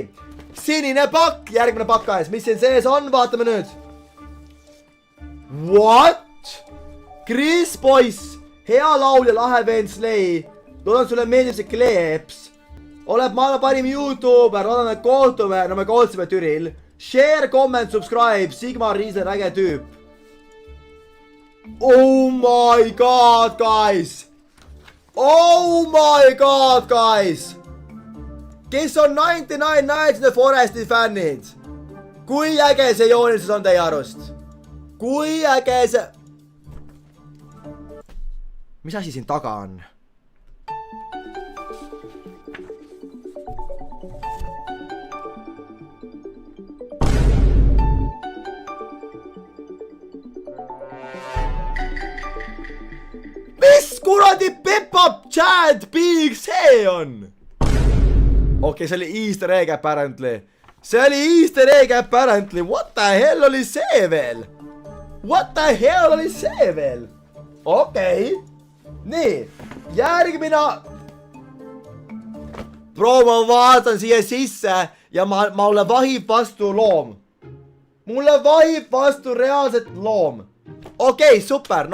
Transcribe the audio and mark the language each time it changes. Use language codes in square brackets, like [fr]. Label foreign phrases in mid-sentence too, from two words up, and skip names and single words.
[et] Sinine pakk, järgmine pakk aes. Mis siin sees on? Vaatame nüüd. What? Chris Boyce, hea laulja, lahe vend Slay. Loodan sulle meeldib see kleeps. Oled maailma parim YouTuber, loodan, et kohtume, no me kohtusime Türil. [en] Share, comment, subscribe, [et] Sigmar Riisler, äge tüüp. [en] Oh my god, guys. Oh my god, guys. [et] Kes on 99 Nights in the Foresti fännid? Kui äge see joonisus on teie arust? Kui äge see... Mis asi siin taga on? Mis kuradi Peppa Chad Big see on? Okei, see oli [en] Easter egg apparently. [et] See oli [en] Easter egg apparently. What the hell [et] oli see veel? [en] What the hell [et] oli see veel? Okei. Nii, järgmine. Bro, ma vaatan siia sisse ja mulle vahib vastu loom. Mulle vahib vastu reaalset loom. Okei, super.